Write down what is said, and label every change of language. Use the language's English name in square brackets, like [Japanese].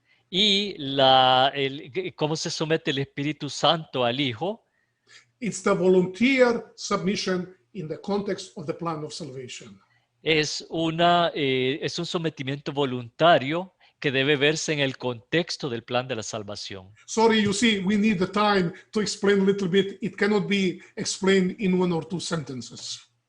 [Spanish] y cómo se somete el Espíritu Santo al Hijo. [English] It's the volunteer submission in the context of the plan of salvation. [Spanish] Es un sometimiento voluntario que debe verse en el contexto del plan de la salvación. [English] Sorry, you see, we need the time to explain a little bit. It cannot be explained in one or two sentences.